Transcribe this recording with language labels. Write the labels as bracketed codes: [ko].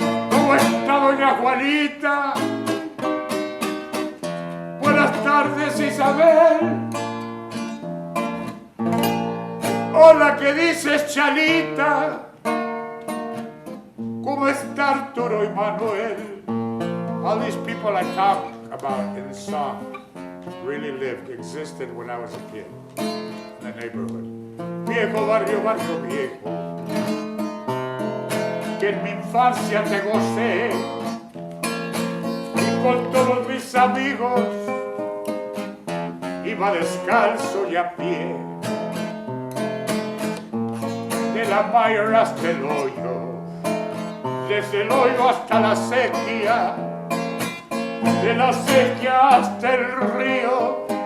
[es] ¿Cómo está doña Juanita? Buenas tardes, Isabel. Hola, ¿qué dices, Chalita? ¿Cómo está Arturo y Manuel? [en] All these people I talk about in the song really lived, existed when I was a kid in the neighborhood. [es] Viejo barrio, barrio viejo, que en mi infancia te gocé y con todos mis amigos iba descalzo y a pie, de la Mayer hasta el hoyo, desde el hoyo hasta la sequía, de la sequía hasta el río.